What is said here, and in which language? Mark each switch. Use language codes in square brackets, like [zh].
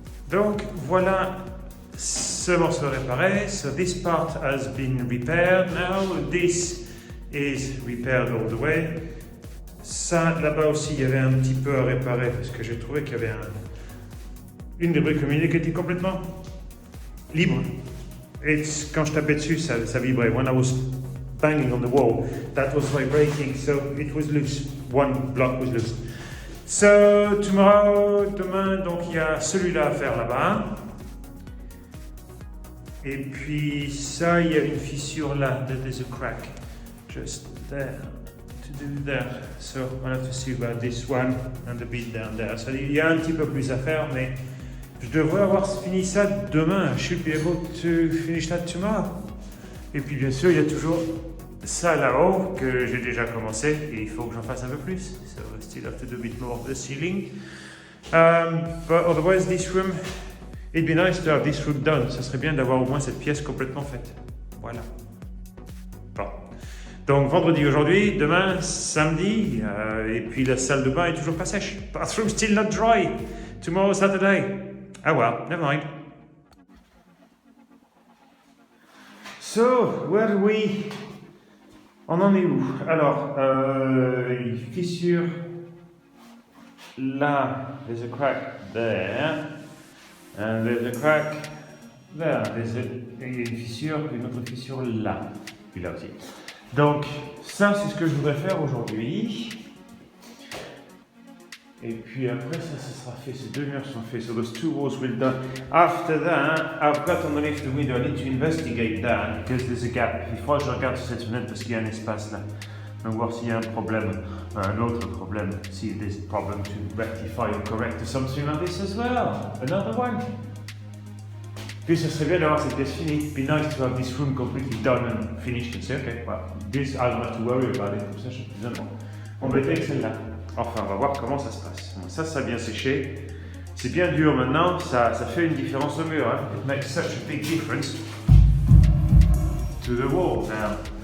[fr] Donc voilà ce morceau réparé. [en] So this part has been repaired now. This is repaired all the way. [fr] Ça, là-bas aussi, il y avait un petit peu à réparer parce que j'ai trouvé qu'il y avait une des briques communiques qui était complètement libre. Et quand je tapais dessus, ça vibrait. [en] When I was banging on the wall, that was vibrating, so it was loose. One block was loose. So, tomorrow, [fr] demain, donc il y a celui-là à faire là-bas. Et puis ça, il y a une fissure là. [en] There's a crack just there to do there. So, I'll have to see about this one and the bit down there. [fr] So, il y a un petit peu plus à faire, mais je devrais avoir fini ça demain. [en] I should be able to finish that tomorrow. [fr] Et puis bien sûr, il y a toujours ça là-haut que j'ai déjà commencé et il faut que j'en fasse un peu plus. [en] So I still have to do a bit more of the ceiling. But otherwise, this room, it'd be nice to have this room done. [fr] Ça serait bien d'avoir au moins cette pièce complètement faite. Voilà. Bon. Donc vendredi aujourd'hui, demain samedi, et puis la salle de bain est toujours pas sèche. [en] Bathroom still not dry. Tomorrow Saturday. Ah well, never mind. So, where do we... [fr] On en est où? Alors, une fissure là, [en] there's a crack there, and there's a crack there. [fr] Il y a une fissure, une autre fissure là, puis là aussi. Donc, ça c'est ce que je voudrais faire aujourd'hui. Et puis après ça sera fait, ces deux murs sont faits, [en] so those two walls will done. After that, I've got underneath the window, I need to investigate that, because there's a gap. [fr] Il faut que je regarde sur cette fenêtre parce qu'il y a un espace là. Donc voir s'il y a un problème, un autre problème, [en] see if there's a problem to rectify or correct or something like this as well. Another one. [fr] Puis ce serait bien d'avoir cette pièce finie. [en] Be nice to have this room completely done and finished and say, okay, well, this I don't have to worry about it, [fr] comme ça je suis plus embêté avec celle-là. Enfin, on va voir comment ça se passe. Ça a bien séché. C'est bien dur maintenant, ça fait une différence au mur. Hein. [en] It makes such a big difference to the wall now.